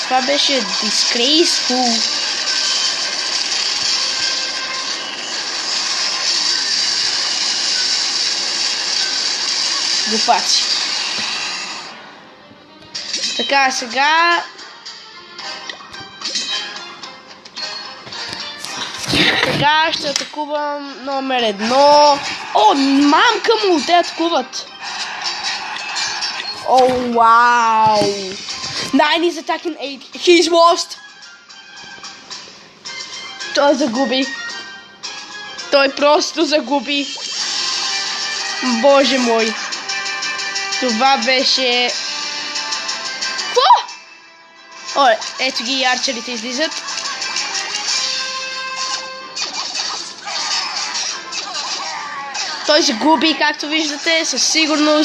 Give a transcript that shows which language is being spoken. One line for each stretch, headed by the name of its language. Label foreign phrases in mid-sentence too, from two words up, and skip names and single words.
Bulgarian: Това беше Disgraceful. Глупаци. Така, сега... Сега ще атакувам номер 1. О, мамка му, те атакуват.
English: Oh wow! 9 is attacking 8. He's lost!
Bulgarian: Той загуби. Той просто загуби. Боже мой. Това беше... Какво? О, ето ги арчерите излизат. Той загуби, както виждате, със сигурност.